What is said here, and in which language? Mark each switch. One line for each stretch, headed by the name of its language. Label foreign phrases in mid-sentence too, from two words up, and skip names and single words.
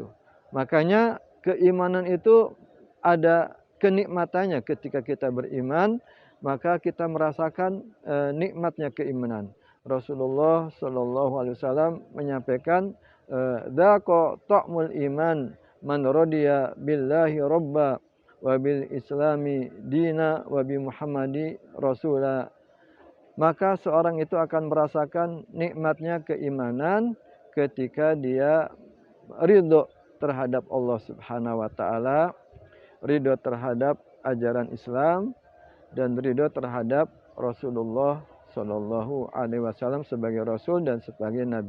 Indonesian: Makanya keimanan itu ada kenikmatannya. Ketika kita beriman, maka kita merasakan nikmatnya keimanan.
Arabic: رسول الله صلى الله عليه وسلم menyampaikan, "ذاق طعم الإيمان من رضي بالله ربا وبالإسلام دينا وبمحمد رسولا."
Indonesian: Maka seorang itu akan merasakan nikmatnya keimanan ketika dia ridho terhadap Allah
Arabic: سبحانه وتعالى,
Indonesian: ridho terhadap ajaran Islam, dan ridho terhadap Rasulullah
Arabic: صلى الله عليه وسلم
Indonesian: sebagai Rasul dan sebagai Nabi.